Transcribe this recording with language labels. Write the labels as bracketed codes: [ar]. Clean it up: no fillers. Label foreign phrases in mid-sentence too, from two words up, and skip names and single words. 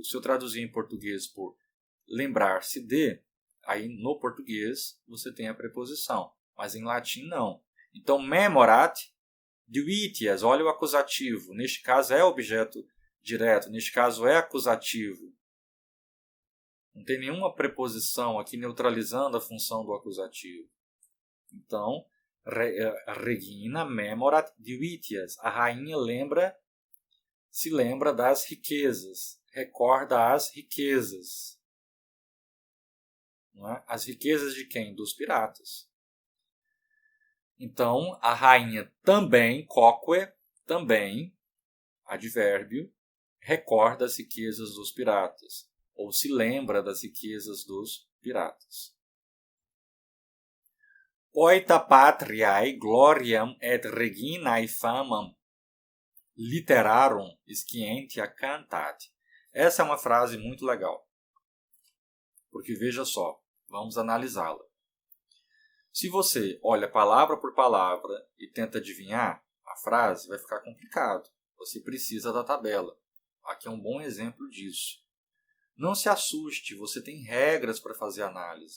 [pt] Se eu traduzir em português por lembrar-se de, aí no português você tem a preposição, mas em latim não. Então, [la] memorat divitias, [pt] olha o acusativo. Neste caso é objeto direto, neste caso é acusativo. Não tem nenhuma preposição aqui neutralizando a função do acusativo. Então, [la] Regina memorat divitias. [pt] A rainha se lembra das riquezas, recorda as riquezas. Não é? As riquezas de quem? Dos piratas. Então, a rainha também, quoque, também, advérbio, recorda as riquezas dos piratas, ou se lembra das riquezas dos piratas. [la] Poita patriae gloriam et reginae famam literarum scientia cantat. [pt] Essa é uma frase muito legal, porque veja só, vamos analisá-la. Se você olha palavra por palavra e tenta adivinhar a frase, vai ficar complicado. Você precisa da tabela. Aqui é um bom exemplo disso. Não se assuste, você tem regras para fazer análise.